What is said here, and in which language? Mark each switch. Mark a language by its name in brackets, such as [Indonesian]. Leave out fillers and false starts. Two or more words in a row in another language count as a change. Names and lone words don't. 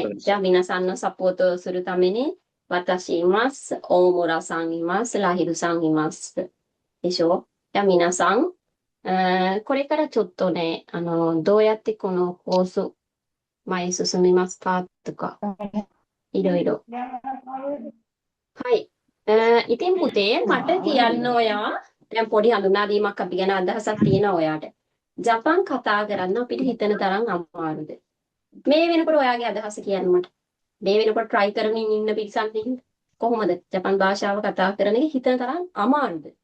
[Japanese] じゃあ皆さんのサポートをするために、私います。大村さんいます。ラヒルさんいます。でしょじゃあ皆さん、これからちょっとね、どうやってこの放送、前進みますかとか、いろいろ。 [Sinhala] はい。ඉතින් පුතේ මට කියන්න ඔයා දැන් පොඩි හඳුනාගීමක් අපි ගැන අදහසක් තියෙනවා ඔයාට. ජපන් කතා කරන්න අපිට හිතන තරම් අමාරුද? මේ වෙනකොට ඔයාගේ අදහස කියන්න මට. මේ වෙනකොට try කරමින් ඉන්න පිරිසක් ඉන්න. කොහොමද? ජපන් භාෂාව කතා කරන එක හිතන තරම් අමාරුද?